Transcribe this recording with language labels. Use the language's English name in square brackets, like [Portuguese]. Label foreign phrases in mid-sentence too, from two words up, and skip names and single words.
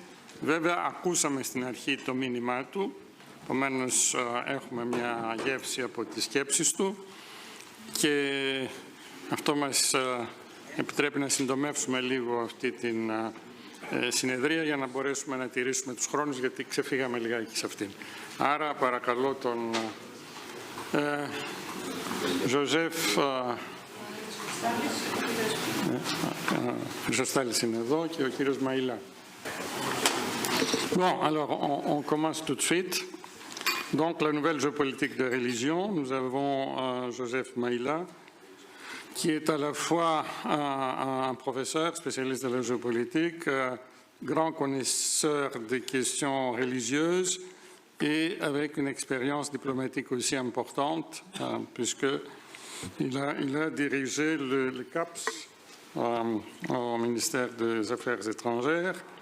[Greek] Βέβαια, ακούσαμε στην αρχή το μήνυμά του, επομένως έχουμε μια γεύση από τις σκέψεις του και αυτό μας επιτρέπει να συντομεύσουμε λίγο αυτή την συνεδρία για να μπορέσουμε να τηρήσουμε τους χρόνους, γιατί ξεφύγαμε λιγάκι σε αυτήν. Άρα παρακαλώ τον Ζωζέφ Χρυσοστάλης είναι εδώ και ο κύριος Μαϊλά. [French] Bon, alors on commence tout de suite. Donc la nouvelle géopolitique de religion, nous avons Joseph Maïla, qui est à la fois un professeur spécialiste de la géopolitique, grand connaisseur des questions religieuses et avec une expérience diplomatique aussi importante, puisqu'il a dirigé le CAPS au ministère des Affaires étrangères.